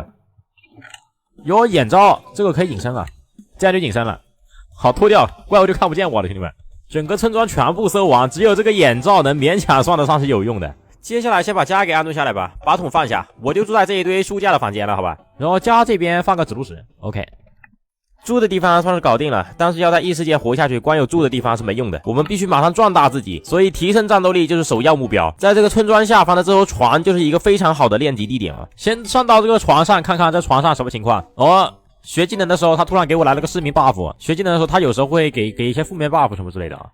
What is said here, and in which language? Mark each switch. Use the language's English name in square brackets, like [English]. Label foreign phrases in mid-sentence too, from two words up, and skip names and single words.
[Chinese] 有眼罩，這個可以隱身啊，這樣就隱身了。好，脫掉，怪物就看不見我了，兄弟們。整個村莊全部搜完，只有這個眼罩能勉強算得上是有用的。接下來先把家給安頓下來吧，把桶放下，我就住在這一堆書架的房間了，好吧。然後家這邊放個指路石 ，OK。住的地方算是搞定了，但是要在異世界活下去，光有住的地方是沒用的。我們必須馬上壯大自己，所以提升戰鬥力就是首要目標。在這個村莊下方的這艘船就是一個非常好的練級地點啊。先上到這個床上看看這床上什麼情況。學技能的時候他突然給我來了個失明 buff， 學技能的時候他有時候會給一些負面 buff 什麼之類的啊。